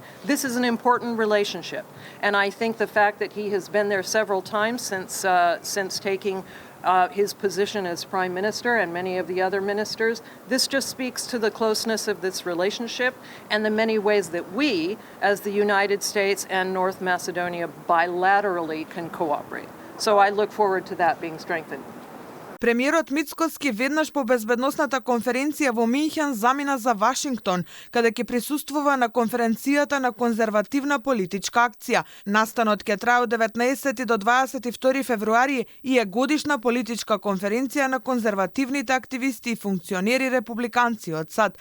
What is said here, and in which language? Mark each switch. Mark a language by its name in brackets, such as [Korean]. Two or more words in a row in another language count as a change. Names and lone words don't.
[English] This is an important relationship, and I think the fact that he has been there several times since taking his position as Prime Minister and many of the other ministers, this just speaks to the closeness of this relationship and the many ways that we, as the United States and North Macedonia, bilaterally can cooperate. So I look forward to that being strengthened. [Macedonian] Премиерот Мицкоски веднаш по безбедносната конференција во Минхен замина за Вашингтон, каде ќе присуствува на конференцијата на конзервативна политичка акција. Настанот ќе трае од 19 до 22 февруари и е годишна политичка конференција на конзервативните активисти и функционери републиканци од САД.